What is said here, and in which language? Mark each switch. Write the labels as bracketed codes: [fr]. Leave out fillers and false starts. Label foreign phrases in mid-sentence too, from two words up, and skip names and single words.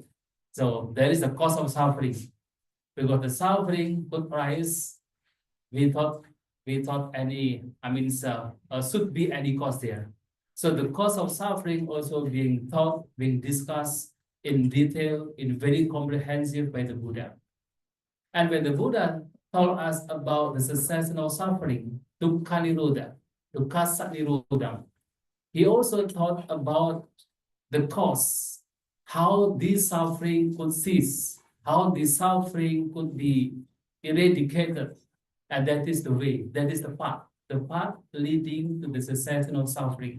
[en] So there is a cause of suffering. Because the suffering could rise without any, should be any cause there. So the cause of suffering also being taught, being discussed in detail, in very comprehensive by the Buddha. And when the Buddha told us about the cessation of suffering, [pi] dukkha nirodha, dukkha sat nirodha, [en] he also taught about the cause, how this suffering could cease, how this suffering could be eradicated. And that is the way, that is the path leading to the cessation of suffering.